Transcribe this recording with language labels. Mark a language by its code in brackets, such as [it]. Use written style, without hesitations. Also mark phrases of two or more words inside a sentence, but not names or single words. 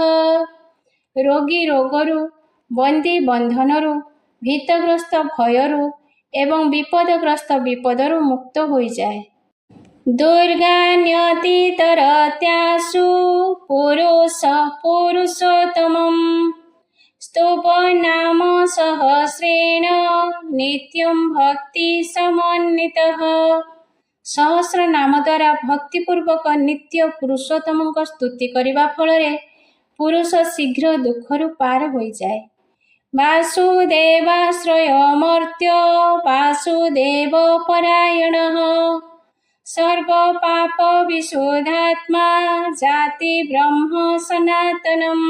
[or] ରୋଗୀ ରୋଗରୁ, ବନ୍ଦୀ ବନ୍ଧନରୁ, ଭୀତଗ୍ରସ୍ତ ଭୟରୁ ଏବଂ ବିପଦଗ୍ରସ୍ତ ବିପଦରୁ ମୁକ୍ତ ହୋଇଯାଏ। [sa] ଦୁର୍ଗାନ୍ୟତିତରତ୍ୟାଶୁ ପୁରୁଷ ପୁରୁଷୋତ୍ତମମ୍ स्तुप नाम सहस्रेण नित्यं भक्ति समन्वितः। [or] ସହସ୍ର ନାମ ଦ୍ୱାରା ଭକ୍ତିପୂର୍ବକ ନିତ୍ୟ ପୁରୁଷୋତ୍ତମଙ୍କ स्तुति କରିବା ଫଳରେ ପୁରୁଷ ଶୀଘ୍ର ଦୁଃଖରୁ ପାର ହୋଇଯାଏ। [sa] ବାସୁଦେବାଶ୍ରୟମର୍ତ୍ୟ ବାସୁଦେବ ପରାୟଣଃ ସର୍ବପାପ ବିଶୁଦ୍ଧାତ୍ମା ଜାତି ବ୍ରହ୍ମ ସନାତନମ୍।